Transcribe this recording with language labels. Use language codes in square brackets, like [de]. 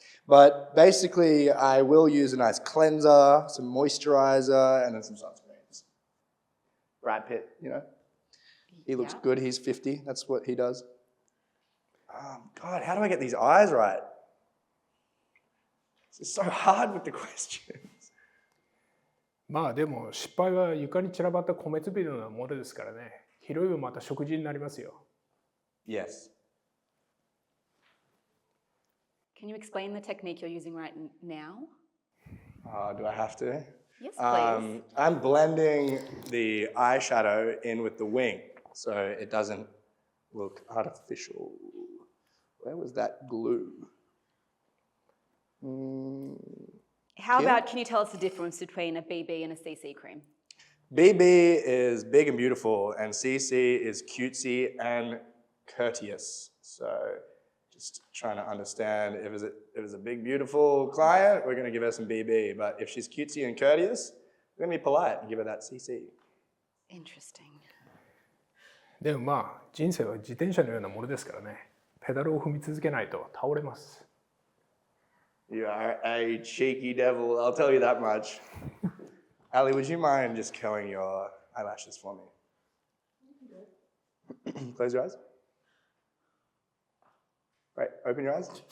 [en] But basically, I will use a nice cleanser, some moisturizer, and then some sunscreens. Brad Pitt, you know? He looks Yeah. good, he's 50, that's what he does. God, how do I get these eyes right? It's so hard with the questions. [ja] まあでも失敗は床に散らばった米粒のようなものですからね。拾いはまた食事になりますよ。 [en] Yes. Can you explain the technique you're using right now? Do I have to? Yes, please. I'm blending the eyeshadow in with the wing, so it doesn't look artificial. Where was that glue? How Yeah. about, can you tell us the difference between a BB and a CC cream? BB is big and beautiful, and CC is cutesy and courteous. So just trying to understand, if it's a big, beautiful client, we're going to give her some BB. But if she's cutesy and courteous, we're going to be polite and give her that CC. Interesting. [ja] でもまあ人生は自転車のようなものですからね。ペダルを踏み続けないと倒れます。 [en] You are a cheeky devil, I'll tell you that much. Ali, would you mind just curling your eyelashes for me? Close your eyes. Right, open your eyes.